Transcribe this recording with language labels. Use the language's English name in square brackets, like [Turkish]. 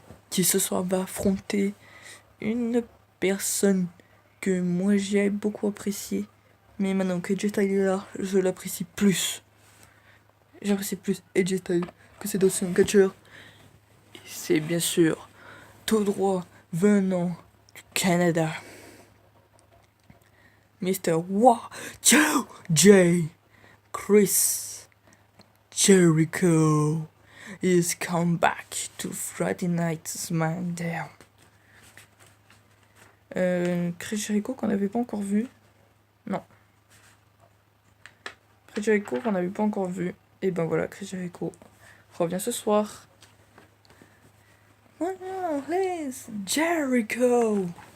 [French] Qui ce soir va affronter une personne que moi j'ai beaucoup appréciée. Mais maintenant que AJ Styles est là, je l'apprécie plus. J'apprécie plus AJ Styles que c'est d'anciens catcheurs. Et c'est bien sûr tout droit venant du Canada. [English] Mr. J. Chris Jericho is come back to Friday Night SmackDown. [French] Chris Jericho qu'on n'avait pas encore vu. Non. Chris Jericho qu'on n'avait pas encore vu. Et ben voilà, Chris Jericho revient ce soir. Voilà, [English] let's Jericho.